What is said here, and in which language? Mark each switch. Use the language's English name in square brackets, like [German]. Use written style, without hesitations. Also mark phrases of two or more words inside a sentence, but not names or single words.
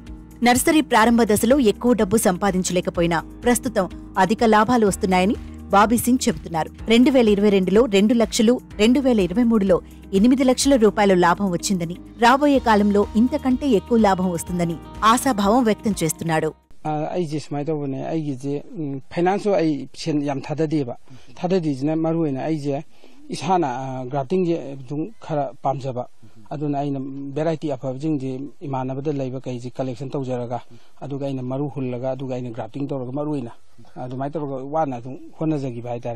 [Telugu] నర్సరీ ప్రారంభ దశలో ఎక్కువ డబ్బు సంపాదించలేకపోయినా ప్రస్తుతం అధిక లాభాలు వస్తున్నాయని బాబీ సింగ్ చెబుతున్నారు. 2022లో 2 లక్షలు, 2023లో 8 లక్షల రూపాయల లాభం వచ్చిందని, రాబోయే కాలంలో ఇంతకంటే ఎక్కువ లాభం వస్తుందని ఆశాభావం వ్యక్తం చేస్తున్నాడు. [Manipuri] ꯑꯩꯁꯦ ꯁꯨꯃꯥꯏꯅ ꯇꯧꯕꯅꯦ ꯑꯩꯒꯤꯁꯦ ꯐꯥꯏꯅꯥꯟꯁꯁꯨ ꯑꯩ ꯁꯦꯟ ꯌꯥꯝ ꯊꯥꯗꯗꯦꯕ ꯊꯥꯗꯗꯤꯁꯤꯅ ꯃꯔꯨꯑꯣꯏꯅ ꯑꯩꯁꯦ ꯏꯁꯥꯅ ꯒ꯭ꯔꯥꯐꯇꯤꯡꯁꯦ ꯑꯗꯨꯝ ꯈꯔ ꯄꯥꯝꯖꯕ ꯑꯗꯨꯅ ꯑꯩꯅ ꯚꯦꯔꯥꯏꯇꯤ ꯑꯐꯕꯁꯤꯡꯁꯦ ꯏꯃꯥꯟꯅꯕꯗ ꯂꯩꯕ ꯀꯩꯁꯦ ꯀꯂꯦꯛꯁꯟ ꯇꯧꯖꯔꯒ ꯑꯗꯨꯒ ꯑꯩꯅ ꯃꯔꯨ ꯍꯨꯜꯂꯒ ꯑꯗꯨꯒ ꯑꯩꯅ ꯒ꯭ꯔꯥꯐꯇꯤꯡ ꯇꯧꯔꯒ ꯃꯔꯨꯑꯣꯏꯅ ꯑꯗꯨꯃꯥꯏꯅ ꯇꯧꯔꯒ ꯋꯥꯅ ꯑꯗꯨꯝ ꯍꯣꯠꯅꯖꯈꯤꯕ ꯍꯥꯏꯇꯥꯔꯦ.